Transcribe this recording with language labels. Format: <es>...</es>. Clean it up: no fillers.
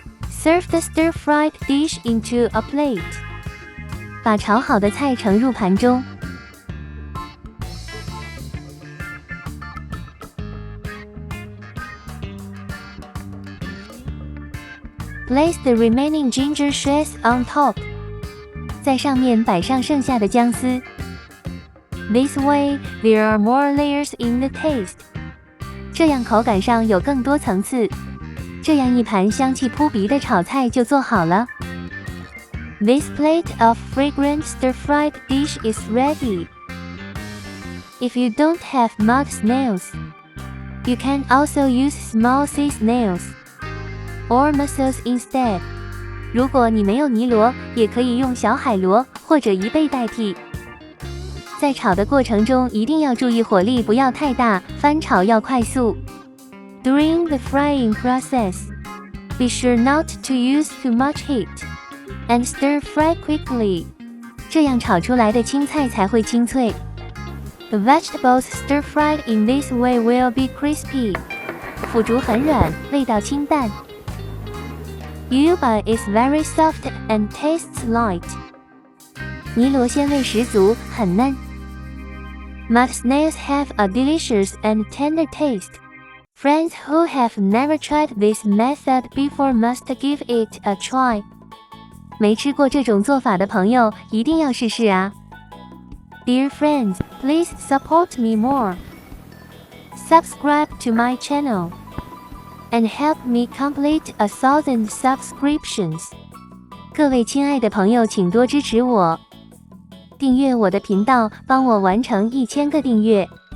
<en>Serve the stir-fried dish into a plate.</en> <zh>把炒好的菜盛入盘中。</zh> <en>Place the remaining ginger shreds on top.</en> <zh>在上面摆上剩下的姜丝。</zh> <en>This way, there are more layers in the taste.</en> <zh>这样口感上有更多层次。这样一盘香气扑鼻的炒菜就做好了。</zh> <en>This plate of fragrant stir-fried dish is ready. If you don't have mud snails, you can also use small sea snails or mussels instead.</en> <zh>如果你没有尼罗，也可以用小海螺或者贻贝代替。在炒的过程中一定要注意火力不要太大，翻炒要快速。</zh> <en>During the frying process, be sure not to use too much heat, and stir fry quickly.</en> <zh>这样炒出来的青菜才会清脆。</zh> <en>The vegetables stir-fried in this way will be crispy.</en> <zh>腐竹很软，味道清淡。</zh> <en>Yuba is very soft and tastes light.</en> <zh>尼罗鲜味十足，很嫩。</zh> <en>Mud snails have a delicious and tender taste. Friends who have never tried this method before must give it a try.</en> <zh>没吃过这种做法的朋友，一定要试试啊！</zh> <en>Dear friends, please support me more. Subscribe to my channel and help me complete 1,000 subscriptions.</en> <zh>各位亲爱的朋友，请多支持我，订阅我的频道，帮我完成1000个订阅。</zh>